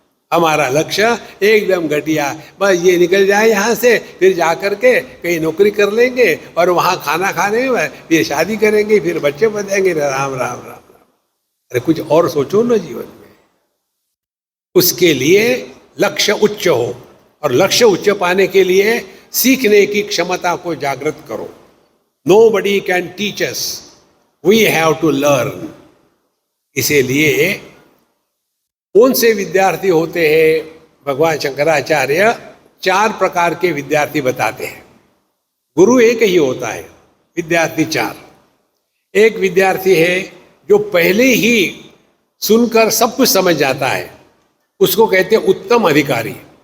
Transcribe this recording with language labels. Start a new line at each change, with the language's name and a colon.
Hindi: हमारा लक्ष्य एकदम घटिया, बस ये निकल जाए यहाँ से, फिर जा करके कहीं नौकरी कर लेंगे और वहाँ खाना खाने में फिर शादी करेंगे, फिर बच्चे बनेंगे। राम राम राम राम। अरे कुछ और सोचो ना जीवन में। उसके लिए लक्ष्य उच्च हो, और लक्ष्य उच्च पाने के लिए सीखने की क्षमता को जागृत करो।
English: Nobody can teach us, we have to learn।
Hindi: इसीलिए कौन से विद्यार्थी होते हैं? भगवान शंकराचार्य 4 प्रकार के विद्यार्थी बताते हैं। गुरु एक ही होता है, विद्यार्थी 4। एक विद्यार्थी है जो पहले ही सुनकर सब कुछ समझ जाता है, उसको कहते हैं उत्तम अधिकारी।